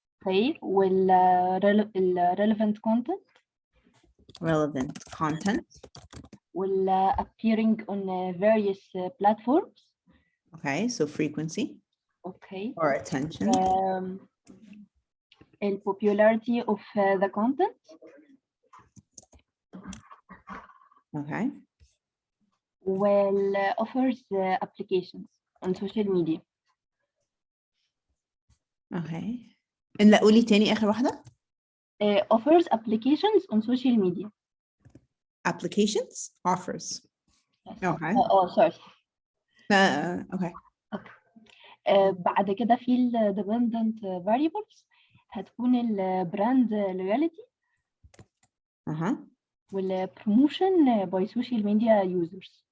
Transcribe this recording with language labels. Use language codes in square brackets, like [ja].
[en] Okay والريليفنت content. Relevant content. appearing on various platforms. Okay, so frequency. Okay. Or attention. And popularity of the content. Okay. Well, offers applications on social media. [ar] Okay. لا قولي تاني آخر واحدة. [en] Offers applications on social media. Applications, offers. Yes. Okay. Sorry. Okay. [ar] بعد كده في ال dependent variables هتكون ال brand loyalty. [en] وال promotion by social media users.